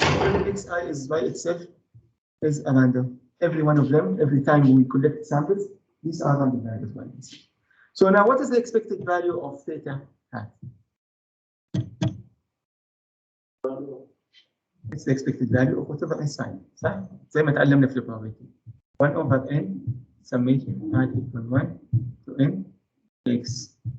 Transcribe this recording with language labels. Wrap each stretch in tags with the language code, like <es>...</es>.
<en>Every xi is by itself is a random. Every one of them, every time we collect samples, these are random variables by themselves. So now, what is the expected value of theta hat? It's the expected value of whatever n sin.</en> <ar>صح؟ زي ما تعلمنا في probability.</ar> <en>1 over n summation I equal 1 to n x.</en>